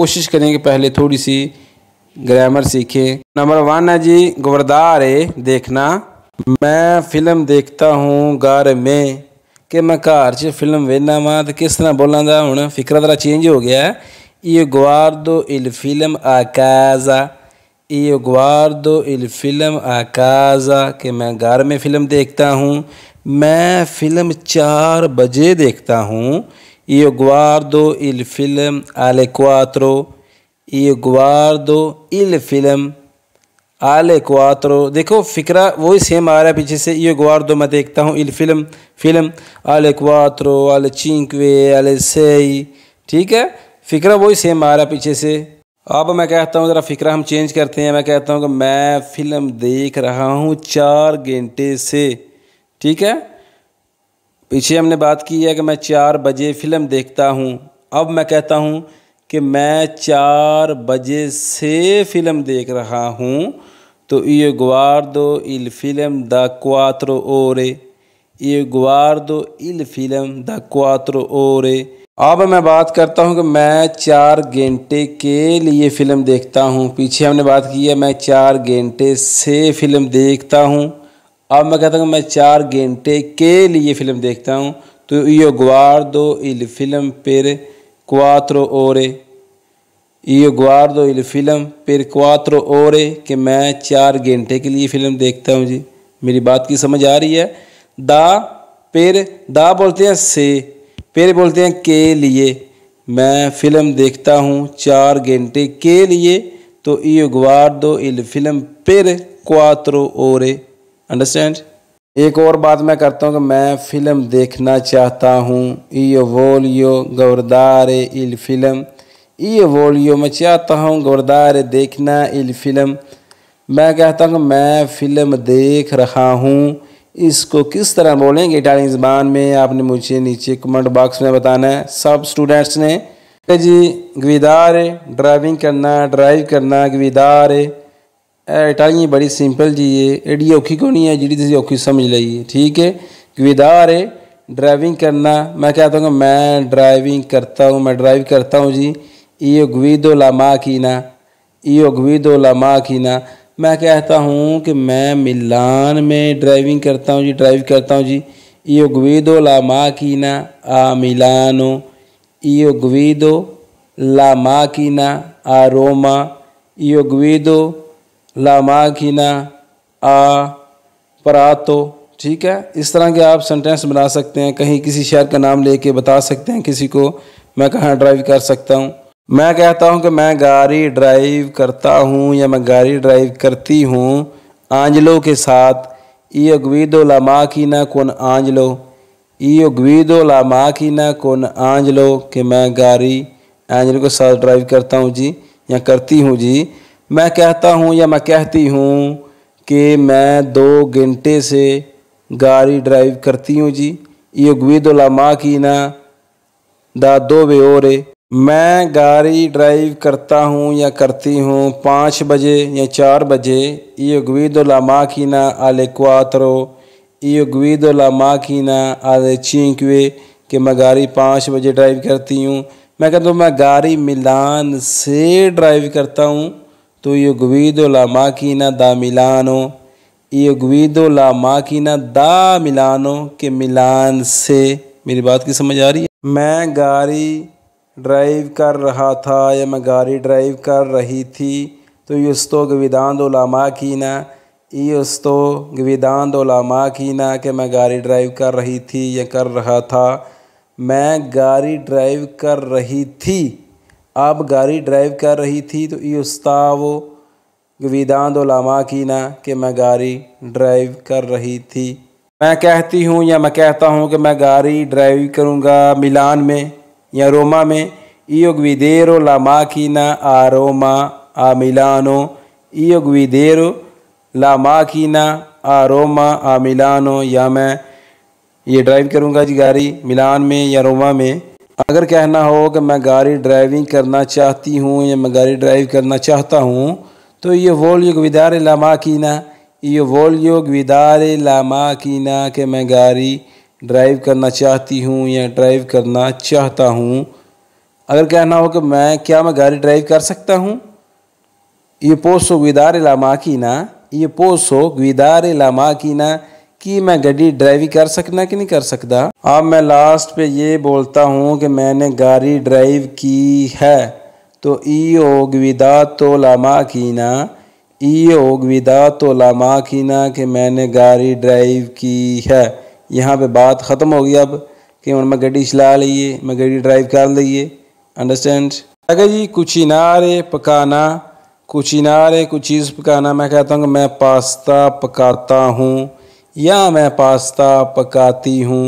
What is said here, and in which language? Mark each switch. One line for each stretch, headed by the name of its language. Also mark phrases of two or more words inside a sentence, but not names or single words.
Hindi: कोशिश करेंगे पहले थोड़ी सी ग्रामर सीखें। नंबर 1 है जी गवरदार है देखना। मैं फिल्म देखता हूँ घर में कि मैं
Punjabi: ਘਰ ਚ ਫਿਲਮ ਵੇਨਾ ਵਾ
Hindi: तो किस तरह
Punjabi: ਬੋਲਾਂ ਦਾ ਹੁਣ
Hindi: फिक्रा तरह चेंज हो गया है।
Italian: io guardo il film a casa, io guardo il film a casa
Hindi: कि मैं घर में फ़िल्म देखता हूँ। मैं फ़िल्म 4 बजे देखता हूँ।
Italian: io guardo il film alle 4, io guardo il film alle 4।
Hindi: देखो फ़िक्रा वही सेम आ रहा है पीछे से।
Italian: io guardo
Hindi: मैं देखता हूँ,
Italian: il film फिल्म alle 4 alle 5 alle 6।
Hindi: ठीक है। फ़िक्रा वही सेम आ रहा है पीछे से। अब मैं कहता हूँ ज़रा फ़िक्रा हम चेंज करते हैं। मैं कहता हूँ कि मैं फ़िल्म देख रहा हूँ 4 घंटे से। ठीक है। पीछे हमने बात की है कि मैं 4 बजे फ़िल्म देखता हूँ। अब मैं कहता हूँ कि मैं 4 बजे से फ़िल्म देख रहा हूँ।
Italian: तो io guardo il film da 4 ore, io guardo il film da 4 ore।
Hindi: अब मैं बात करता हूँ कि मैं 4 घंटे के लिए फ़िल्म देखता हूँ। पीछे हमने बात की है मैं 4 घंटे से फ़िल्म देखता हूँ। अब मैं कहता हूँ मैं 4 घंटे के लिए फ़िल्म देखता हूँ।
Italian: तो io guardo il film per 4 ore, io guardo il film per 4 ore
Hindi: कि मैं 4 घंटे के लिए फ़िल्म देखता हूँ। जी मेरी बात की समझ आ रही है। दा पेर दा बोलते हैं से, पेर बोलते हैं के लिए। मैं फ़िल्म देखता हूँ 4 घंटे के लिए।
Italian: तो io guardo il film per 4 ore।
Hindi: अंडरस्टैंड। एक और बात मैं करता हूँ कि मैं फ़िल्म देखना चाहता हूँ।
Italian: io voglio guardare il film, io voglio
Hindi: मैं चाहता हूँ
Italian: guardare देखना il film।
Hindi: मैं कहता हूँ कि मैं फ़िल्म देख रहा हूँ। इसको किस तरह बोलेंगे इटालियन ज़बान में आपने मुझे नीचे
English: comment box
Hindi: में बताना है सब स्टूडेंट्स ने। जी guidare ड्राइविंग करना, ड्राइव करना, guidare इटालियन बड़ी सिंपल जी है,
Punjabi: ਐਡੀ ਔਖੀ
Hindi: को नहीं है जी तुम औखी समझ लीजिए। ठीक है। guidare ड्राइविंग करना। मैं कहता हूँ कि मैं ड्राइविंग करता हूँ, मैं ड्राइव करता हूँ जी।
Italian: io guido la macchina, io guido la macchina।
Hindi: मैं कहता हूँ कि मैं मिलान में ड्राइविंग करता हूँ जी, ड्राइव करता हूँ जी।
Italian: io guido la macchina a Milano, io guido la macchina a Roma, io guido la macchina a Prato।
Hindi: ठीक है। इस तरह के आप सेंटेंस बना सकते हैं। कहीं किसी शहर का नाम लेके बता सकते हैं किसी को मैं कहाँ ड्राइव कर सकता हूँ। मैं कहता हूँ कि मैं गाड़ी ड्राइव करता हूँ या मैं गाड़ी ड्राइव करती हूँ आंजलो के साथ।
Italian: io guido la macchina con Angelo,
Hindi: io guido la macchina con Angelo कि मैं गाड़ी एंजलो के साथ ड्राइव करता हूँ जी या करती हूँ जी। मैं कहता हूँ या मैं कहती हूँ कि मैं 2 घंटे से गाड़ी ड्राइव करती हूँ जी।
Italian: io guido la macchina da 2 ore।
Hindi: मैं गाड़ी ड्राइव करता हूँ या करती हूँ 5 बजे या 4 बजे।
Italian: io guido la macchina alle 4, io guido la macchina alle 5
Hindi: कि मैं गाड़ी 5 बजे ड्राइव करती हूँ। मैं कहता हूँ मैं गाड़ी मिलान से ड्राइव करता हूँ।
Italian: तो io guido la macchina da Milano, io guido la macchina da Milano
Hindi: कि मिलान से। मेरी बात की समझ आ रही है। मैं गाड़ी ड्राइव कर रहा था या मैं गाड़ी ड्राइव कर रही थी।
Italian: तो io sto guidando la macchina, io sto guidando la macchina
Hindi: कि मैं गाड़ी ड्राइव कर रही थी या कर रहा था। मैं गाड़ी ड्राइव कर रही थी, आप गाड़ी ड्राइव कर रही थी। तो
Italian: io stavo guidando la macchina
Hindi: कि मैं गाड़ी ड्राइव कर रही थी। मैं कहती हूँ या मैं कहता हूँ कि मैं गाड़ी ड्राइव करूँगा मिलान में या रोमा में।
Italian: Io guiderò la macchina a Roma a Milano। Io guiderò la macchina a Roma a Milano।
Hindi: या मैं ये ड्राइव करूँगा जी गाड़ी मिलान में या रोमा में। अगर कहना हो कि मैं गाड़ी ड्राइविंग करना चाहती हूँ या मैं गाड़ी ड्राइव करना चाहता हूँ तो ये
Italian: voglio guidare la macchina।
Hindi: ये
Italian: voglio guidare la macchina
Hindi: कि मैं गाड़ी ड्राइव करना चाहती हूँ या ड्राइव करना चाहता हूँ। अगर कहना हो कि मैं गाड़ी ड्राइव कर सकता हूँ, ये
Italian: posso guidare la macchina।
Hindi: ये
Italian: posso guidare la macchina
Hindi: कि मैं गाड़ी ड्राइविंग कर सकना कि नहीं कर सकता। अब मैं लास्ट पे ये बोलता हूँ कि मैंने गाड़ी ड्राइव की है तो
Italian: io ho guidato la macchina। io ho guidato la macchina
Hindi: कि मैंने गाड़ी ड्राइव की है। यहाँ पे बात ख़त्म हो गई अब कि मैं गाड़ी चला लीए, मैं गाड़ी ड्राइव कर लीए। अंडरस्टैंड। अगर जी कुचिनारे पकाना, कुचिनारे कुछ चीज़ पकाना, मैं कहता हूँ कि मैं पास्ता पकाता हूँ या मैं पास्ता पकाती हूँ।